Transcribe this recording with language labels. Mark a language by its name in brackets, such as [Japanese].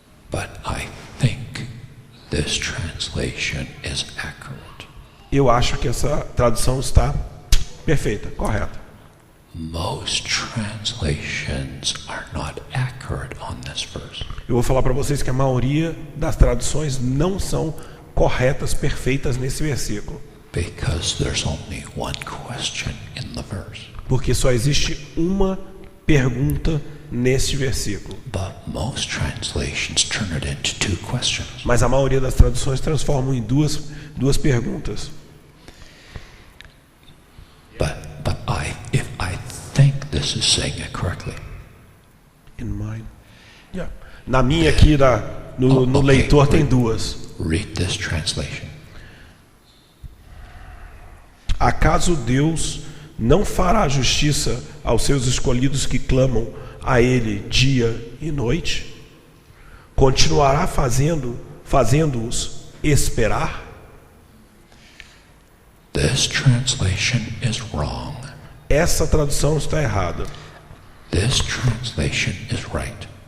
[English] But I think this translation is accurate. [Portuguese] Eu acho que essa tradução está perfeita, correta. [English] Most translations are not accurate on this verse. [Portuguese] Eu vou falar para vocês que a maioria das traduções não são corretas, perfeitas nesse versículo. [English] Because there's only one question in the verse. [Portuguese] Porque só existe uma pergunta neste versículo. [English] But most translations turn it into two questions. [Portuguese] Mas a maioria das traduções transformam em duas perguntas. [English] But if I think this is saying it correctly. In mine. Yeah. [Portuguese] Na minha aqui no leitor tem duas. [English] Read this translation. [Portuguese] Acaso Deus não fará justiça aos seus escolhidos que clamam a Ele dia e noite? Continuará fazendo-os esperar? [English] This translation is wrong. [Portuguese] essa tradução está errada. [English] This translation is right.